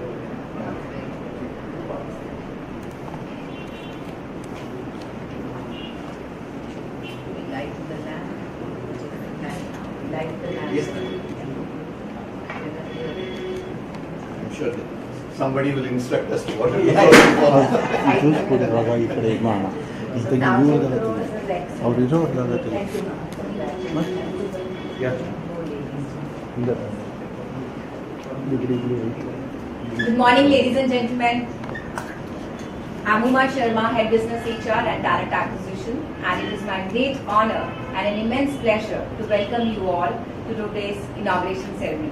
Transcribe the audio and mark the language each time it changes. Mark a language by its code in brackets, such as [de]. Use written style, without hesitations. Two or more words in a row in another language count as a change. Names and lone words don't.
[en] We like the land. We like the land. Yes, I'm sure that somebody will instruct us to what to do. [te] చూసుకుంటారు ఇక్కడ మా ఇంత [kn] ಅವ್ರು ಇರೋಲ್ಲ [en] Good morning, ladies and gentlemen. I'm Uma Sharma, Head Business HR and Talent Acquisition, and it is my great honor and an immense pleasure to welcome you all to today's inauguration ceremony.